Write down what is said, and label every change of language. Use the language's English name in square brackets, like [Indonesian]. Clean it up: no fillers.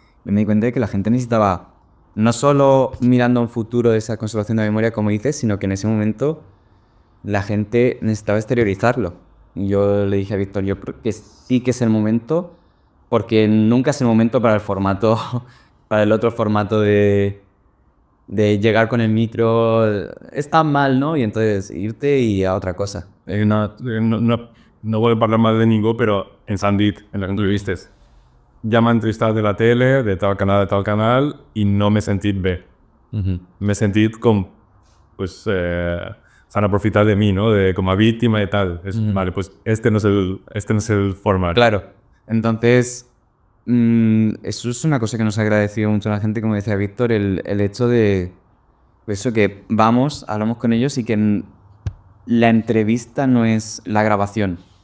[Spanish] Y me di cuenta de que la gente necesitaba, no solo mirando a un futuro de esa conservación de la memoria, como dices, sino que en ese momento la gente necesitaba exteriorizarlo. Y yo le dije a Víctor, yo creo que sí que es el momento, porque nunca es el momento para el formato, para el otro formato de llegar con el micro, es tan mal, ¿no? Y entonces irte y a otra cosa. [Catalan] No voy a hablar mal de ningú, però ens han dit en les entrevistes ja m'han entrevistat de la tele, de tal canal, i no m'he sentit bé. M'he sentit com pues, s'han aprofitat de mi, ¿no? Com a víctima y tal. [Spanish] Vale, pues este no es el format. Claro. Entonces, eso es una cosa que nos ha agradecido mucho a la gente, como decía Víctor, el hecho de eso, que hablamos con ellos y que la entrevista no es la grabación.